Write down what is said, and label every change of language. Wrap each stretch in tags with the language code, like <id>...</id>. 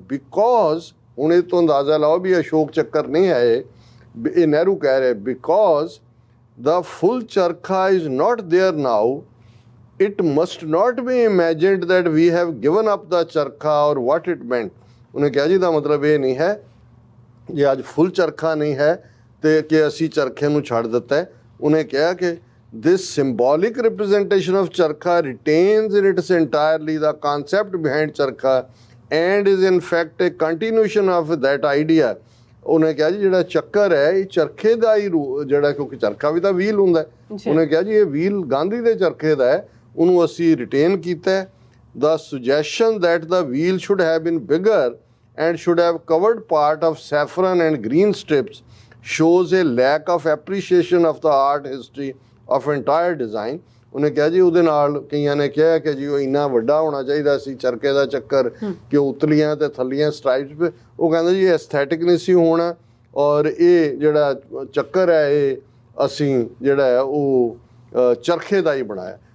<pa>Because ਹੁਣ ਇਹ ਤੋਂ ਅੰਦਾਜ਼ਾ ਲਾਓ ਵੀ ਅਸ਼ੋਕ ਚੱਕਰ ਨਹੀਂ ਹੈ ਇਹ ਨਹਿਰੂ ਕਹਿ ਰਹੇ,</pa> <en>Because the full charkha is not there now, it must not be imagined that we have given up the charkha or what it meant.</en> <pa>ਉਹਨੇ ਕਿਹਾ ਜੀ ਦਾ ਮਤਲਬ ਇਹ ਨਹੀਂ ਹੈ ਜੇ ਅੱਜ ਫੁੱਲ ਚਰਖਾ ਨਹੀਂ ਹੈ ਤੇ ਕਿ ਅਸੀਂ ਚਰਖੇ ਨੂੰ ਛੱਡ ਦਿੱਤਾ ਹੈ। ਉਹਨੇ ਕਿਹਾ ਕਿ</pa> <en>this symbolic representation of charkha retains in its entirely the concept behind charkha and is in fact a continuation of that idea।</en> <pa>ਉਹਨੇ ਕਿਹਾ ਜੀ ਜਿਹੜਾ ਚੱਕਰ ਹੈ ਇਹ ਚਰਖੇ ਦਾ ਹੀ ਜਿਹੜਾ, ਕਿਉਂਕਿ ਚਰਖਾ ਵੀ ਤਾਂ ਵੀਲ ਹੁੰਦਾ ਹੈ। ਉਹਨੇ ਕਿਹਾ ਜੀ ਇਹ ਵੀਲ ਗਾਂਧੀ ਦੇ ਚਰਖੇ ਦਾ ਹੈ, ਉਹਨੂੰ ਅਸੀਂ ਰਿਟੇਨ ਕੀਤਾ ਹੈ।</pa> <en>The suggestion that the wheel should have been bigger and should have covered part of saffron and green strips shows a lack of appreciation of the art history of entire design।</en> <pa>ਉਹਨੇ ਕਿਹਾ ਜੀ ਉਹਦੇ ਨਾਲ ਕਈਆਂ ਨੇ ਕਿਹਾ ਕਿ ਜੀ ਉਹ ਇੰਨਾ ਵੱਡਾ ਹੋਣਾ ਚਾਹੀਦਾ ਸੀ ਚਰਖੇ ਦਾ ਚੱਕਰ ਕਿ ਉਤਲੀਆਂ ਤੇ ਥੱਲੀਆਂ ਸਟ੍ਰਾਈਪਸ। ਉਹ ਕਹਿੰਦਾ ਜੀ ਐਸਥੈਟਿਕ ਨਹੀਂ ਸੀ ਹੋਣਾ, ਔਰ ਇਹ ਜਿਹੜਾ ਚੱਕਰ ਹੈ ਇਹ ਅਸੀਂ ਜਿਹੜਾ ਹੈ ਉਹ ਚਰਖੇ ਦਾ ਹੀ ਬਣਾਇਆ।</pa>